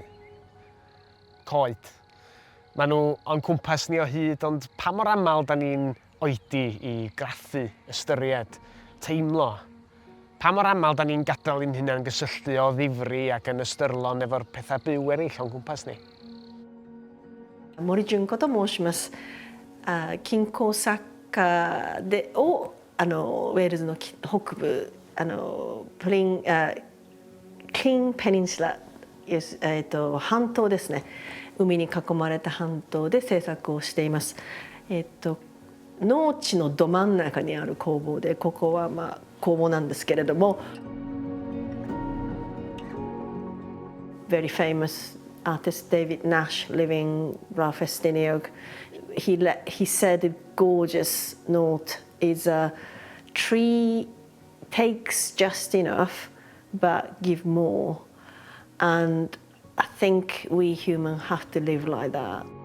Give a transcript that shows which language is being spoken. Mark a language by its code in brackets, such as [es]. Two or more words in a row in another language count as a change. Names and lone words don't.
[cy] Coed. Maen nhw o'n cwmpas ni o hyd, ond pa mor aml da ni'n oedi i graffu, ystyried, teimlo? Pa mor aml da ni'n gadael i'n hunain gysylltu o ddifri ac yn ystyrlon efo'r pethau byw eraill o'n cwmpas ni? [ja] 森純子と申します。金工作家でをウェールズの北部クリーンペニンシュラ、半島ですね。海に囲まれた半島で制作をしています。農地のど真ん中にある工房で、ここは工房なんですけれども、 [en] very famous artist David Nash living Ralph Estiniog. He said a gorgeous note is a tree takes just enough but give more, and I think we humans have to live like that.